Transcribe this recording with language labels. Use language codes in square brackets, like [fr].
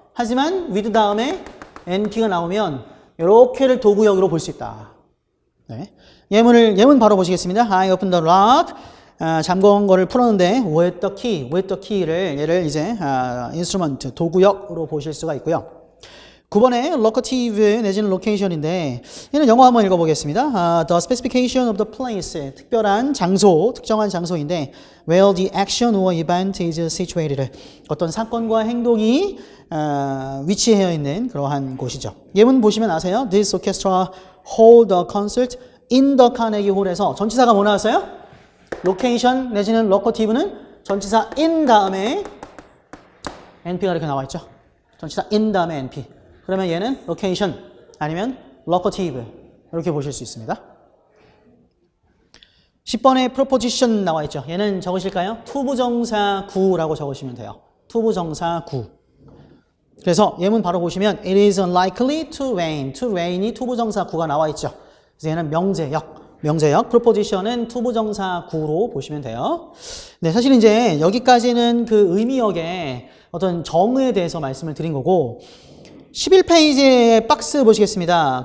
[ko] 하지만 with 다음에 np가 나오면 이렇게를 도구역으로 볼 수 있다. 네. 예문 바로 보시겠습니다. [en] I opened the lock. [ko] 잠궈온 거를 풀었는데 [en] with the key [ko] 를 얘를 이제 instrument 도구역으로 보실 수가 있고요. 9번에 locative 내지는 location인데 얘는 영어 한번 읽어보겠습니다. [en] The specification of the place [ko] 특별한 장소, 특정한 장소인데 [en] where the action or event is situated [ko] 어떤 사건과 행동이 위치해 있는 그러한 곳이죠. 예문 보시면 아세요? [en] This orchestra hold a concert in the Carnegie Hall에서 [ko] 전치사가 뭐 나왔어요? location 내지는 locative는 전치사 in 다음에 np가 이렇게 나와 있죠. 전치사 in 다음에 np. 그러면 얘는 location 아니면 locative 이렇게 보실 수 있습니다. 10번에 proposition 나와 있죠. 얘는 적으실까요? 투부정사 구라고 적으시면 돼요. 투부정사 구. 그래서 예문 바로 보시면 [en] it is unlikely to rain. [ko] to rain이 투부정사 구가 나와 있죠. 그래서 얘는 명제역. proposition은 투부정사 구로 보시면 돼요. 네, 사실 이제 여기까지는 그 의미역의 어떤 정의에 대해서 말씀을 드린 거고 11페이지의 박스 보시겠습니다.